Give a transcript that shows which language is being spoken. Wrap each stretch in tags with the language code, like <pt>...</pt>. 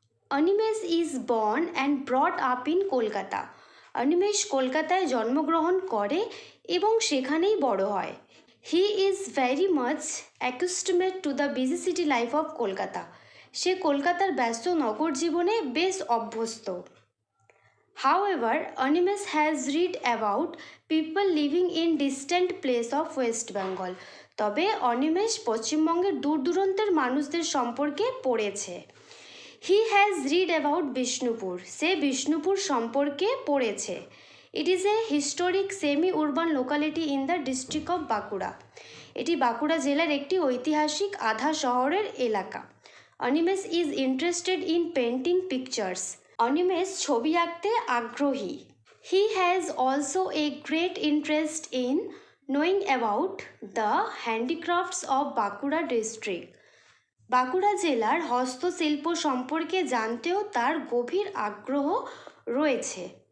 <en>Animesh is born and brought up in Kolkata,</en> <bn>Animesh কলকাতায় জন্মগ্রহণ করে এবং সেখানেই বড় হয়।</bn> <en>he is very much accustomed to the busy city life of Kolkata,</en> <bn>সে কলকাতার ব্যস্ত নগর জীবনে বেশ অভ্যস্ত।</bn> <en>However, Animesh has read about people living in distant place of West Bengal.</en> <bn>তবে অনিমেষ পশ্চিমবঙ্গের দূর দূরান্তের মানুষদের সম্পর্কে পড়েছে।</bn> <en>He has read about Bishnupur,</en> <bn>সে বিষ্ণুপুর সম্পর্কে পড়েছে।</bn> <en>It is a historic semi-urban locality in the district of Bankura,</en> <bn>এটি বাঁকুড়া জেলার একটি ঐতিহাসিক আধা শহরের এলাকা।</bn> <en>Animesh is interested in painting pictures,</en> <bn>Animesh ছবি আঁকতে আগ্রহী।</bn> <en>he has also a great interest in knowing about the handicrafts of Bankura district,</en> <bn>Bankura জেলার হস্তশিল্প সম্পর্কে জানতেও তার গভীর আগ্রহ রয়েছে।</bn>